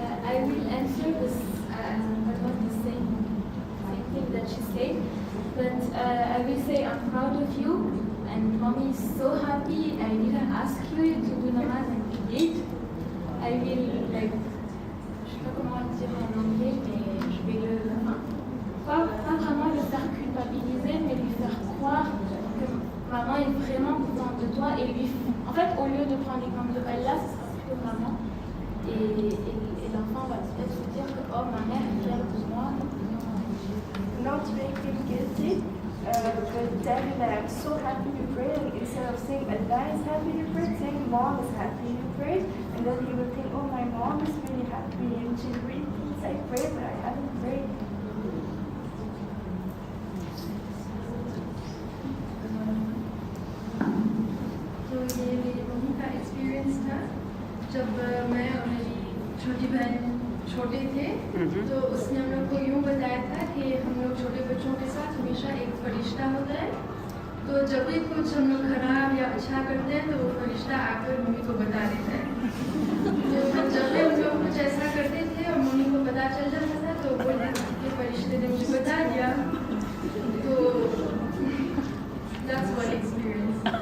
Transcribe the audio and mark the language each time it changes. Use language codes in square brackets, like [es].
[en] I will answer this about the same thing that she said, but I will say I'm proud of you and mommy is so happy. I didn't ask you to do namaz and you did. I will like, [fr] je sais pas comment le dire en anglais, mais je vais le, pas vraiment le faire culpabiliser, mais lui faire croire que maman est vraiment contente de toi et lui, en fait, au lieu de prendre l'exemple de Allah, ce sera plutôt maman. Et l'enfant va peut-être se dire que oh ma mère est fière de moi. [en] Not to make him guilty, but tell him that I'm so happy you prayed, and instead of saying Allah is happy you prayed, saying mom is happy you prayed, and then he will think, oh my mom is really happy and she's really pleased I prayed but I haven't prayed. [hi] तो ये मेरी mummy का experience था जब मैं और मेरी छोटी बहन छोटे थे, तो उसने हम लोग को यूँ बताया था कि हम लोग छोटे बच्चों के साथ हमेशा एक फरिश्ता होता है, तो जब भी कुछ हम लोग खराब या अच्छा करते हैं तो वो फरिश्ता आकर मम्मी को बता देता है। तो जब भी हम लोग कुछ ऐसा करते थे और मम्मी को पता चल जाता था तो बोलते थे कि फरिश्ते ने मुझे बता दिया। [en] तो that's one experience.